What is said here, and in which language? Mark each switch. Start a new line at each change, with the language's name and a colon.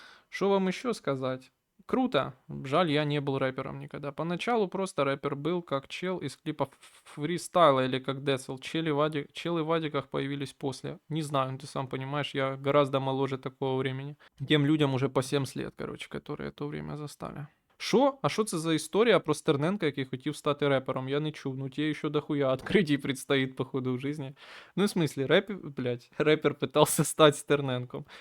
Russian: Что вам еще сказать? Круто. Жаль, я не был рэпером никогда. Поначалу просто рэпер был как чел из клипов фристайла или как Децл. Челы в адиках появились после. Не знаю, ты сам понимаешь, я гораздо моложе такого времени. Тем людям уже по 70 лет, короче, которые то время застали.
Ukrainian: Що? А що це за історія про Стерненка, який хотів стати репером? Я не чув.
Russian: Ну, тебе еще дохуя открытий предстоит, походу, в жизни. Ну, в смысле, рэпер пытался стать Стерненком.